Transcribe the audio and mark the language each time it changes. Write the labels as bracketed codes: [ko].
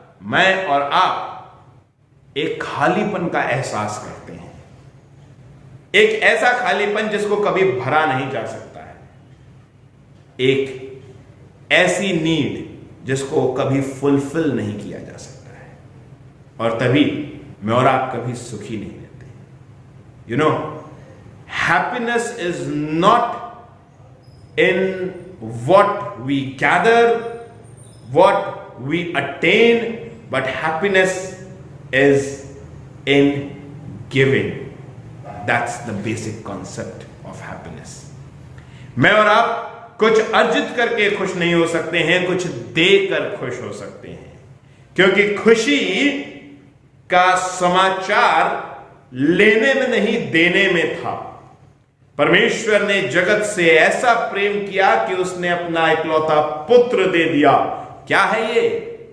[hi] मैं और आप एक खालीपन का एहसास करते हैं, एक ऐसा खालीपन जिसको कभी भरा नहीं जा सकता है, एक ऐसी नीड जिसको कभी फुलफिल नहीं किया जा सकता है, और तभी मैं और आप कभी सुखी नहीं रहते। [en] You know, happiness is not in what we gather, what we attain, but happiness is in giving. That's the basic concept of happiness. [hi] मैं और आप कुछ अर्जित करके खुश नहीं हो सकते हैं, कुछ देकर खुश हो सकते हैं, क्योंकि खुशी का समाचार लेने में नहीं देने में था। परमेश्वर ने जगत से ऐसा प्रेम किया कि उसने अपना इकलौता पुत्र दे दिया। क्या है ये?